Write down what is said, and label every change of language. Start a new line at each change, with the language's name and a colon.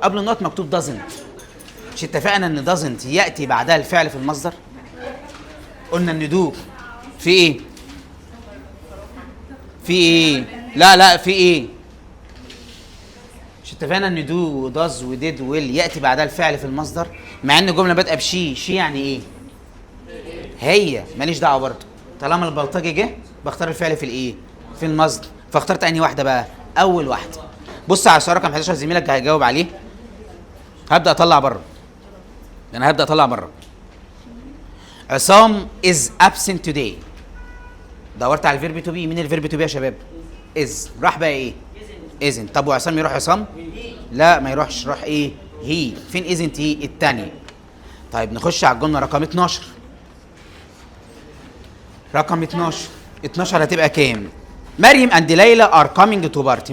Arabic: قبل النوت مكتوب doesn't. مش اتفقنا ان doesn't ياتي بعدها الفعل في المصدر؟ قلنا ان do في ايه؟ في ايه؟ لا في ايه؟ مش اتفقنا ان do و does و did و will ياتي بعدها الفعل في المصدر؟ مع ان الجمله بادئه بشي. شي يعني ايه؟ هي. ماليش دعوه برضه. طالما البلطجي جه بختار الفعل في الايه؟ في المصدر. فاخترت انهي واحده بقى؟ اول واحده. بص على السؤال رقم 11 زميلك هيجاوب عليه. هبدا اطلع بره. انا هبدا اطلع بره.
English: Essam is absent today.
Arabic: دورت على الفيرب تو بي. مين الفيرب تو بي يا شباب؟ is. راح بقى ايه؟ isn't. طب وعصام يروح عصام؟ لا ما يروحش. راح ايه؟ هي. فين isn't هي؟ الثانيه. طيب نخش على الجمله رقم 12.
English: رقم 12 هتبقى كام؟ Maryam and Laila are coming to party.